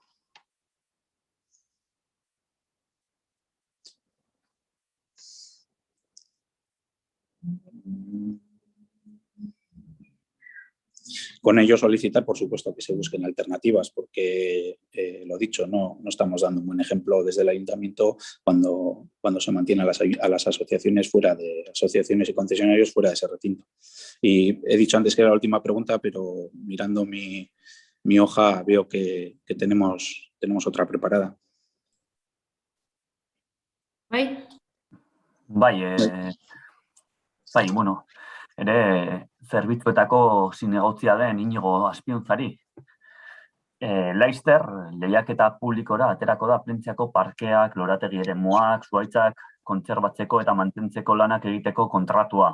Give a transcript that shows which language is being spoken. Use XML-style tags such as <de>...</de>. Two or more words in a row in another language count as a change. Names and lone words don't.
<es>Con ello solicitar, por supuesto, que se busquen alternativas, porque, lo dicho, no estamos dando un buen ejemplo desde el ayuntamiento cuando se mantiene a las asociaciones asociaciones y concesionarios fuera de ese recinto. Y he dicho antes que era la última pregunta, pero mirando mi hoja veo que tenemos otra preparada.</es> <eu>Bai, bueno, ere zerbitzuetako zinegotzia den Inigo Azpiunzari. Laster, lehiaketa publikora aterako da Plentziako parkeak, lorategi eremuak, zuhaitzak kontserbatzeko eta mantentzeko lanak egiteko kontratua.</eu>